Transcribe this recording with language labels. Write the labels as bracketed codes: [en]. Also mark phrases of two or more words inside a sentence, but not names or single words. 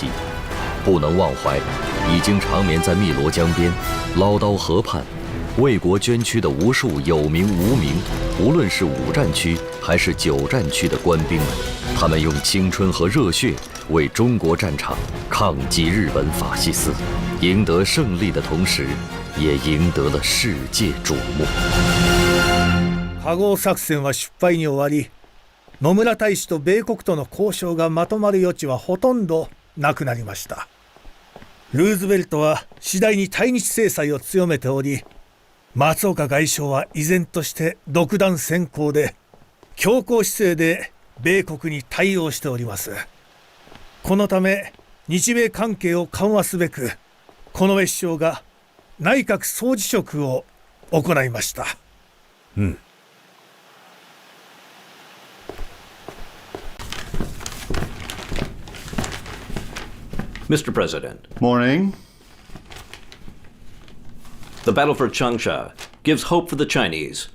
[zh] 不能忘怀，已经长眠在汨罗江边、唠叨河畔，为国捐躯的无数有名无名，无论是5战区还是9战区的官兵们，他们用青春和热血为中国战场抗击日本法西斯，赢得胜利的同时，也赢得了世界瞩目。 [ja] 加合作戦は失敗に終わり、野村大使と米国との交渉がまとまる余地はほとんどなくなりました。ルーズベルトは次第に対日制裁を強めており、松岡外相は依然として独断専行で強硬姿勢で米国に対応しております。このため日米関係を緩和すべく、近衛首相が内閣総辞職を行いました。 [en] Mr. President, Morning. the battle for Changsha gives hope for the Chinese.